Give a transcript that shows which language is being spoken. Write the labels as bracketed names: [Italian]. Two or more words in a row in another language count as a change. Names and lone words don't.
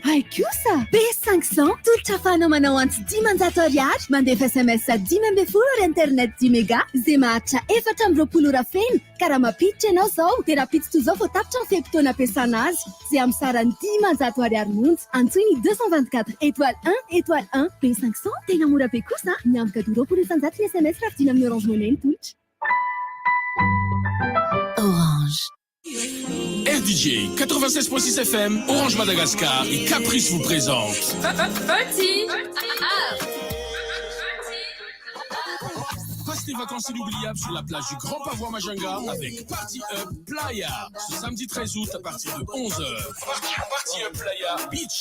[Malagasy] Ai kosa B500 tolotra ahafahanao manao antsy 10 ariary mandefa SMS 10 ry internet 10 méga zay mahatra 420 feno ka raha mampiditra ianao zao dia raha piditra zao vao tapitra ny fepitona ampiasana azy zay amin'ny sarany 10 ariary monja antsoiny 224 étoile 1 étoile 1 B500 tena mora be kosa miamboka 20 ny SMS raha vidina amin'ny Orange Money ny tolotra Orange. [French] RDJ 96.6 FM, Orange Madagascar et Caprice vous présentent Petit. Passe tes vacances inoubliables sur la plage du Grand Pavois Majunga avec Party Up Playa. Ce samedi 13 août à partir de 11h. Party Up Playa Beach.